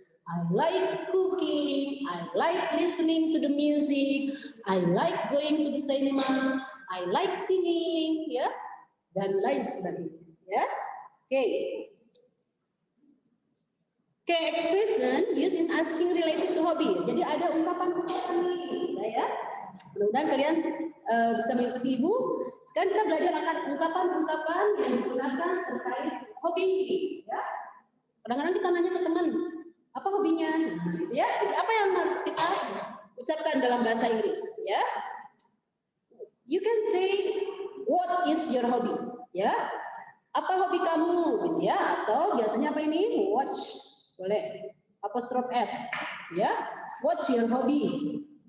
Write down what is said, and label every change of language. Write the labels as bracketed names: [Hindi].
[English] I like cooking, I like listening to the music, I like going to the cinema, I like singing, ya, [Indonesian] dan lain sebagainya, [English] ya. Oke. Okay, expression used in asking related to hobby. [Indonesian] Jadi ada ungkapan-ungkapan ini, ya. Mudah-mudahan kalian bisa mengikuti ibu. Sekarang kita belajar akan ungkapan-ungkapan yang digunakan terkait hobi ini, ya. Kadang-kadang kita nanya ke teman, apa hobinya? Nah, gitu ya. Jadi apa yang harus kita ucapkan dalam bahasa Inggris, ya? [English] You can say, what is your hobby? [Indonesian] Ya. Apa hobi kamu? Gitu ya. Atau biasanya apa ini? Watch. Boleh, apostrof S, ya. [English] What's your hobby?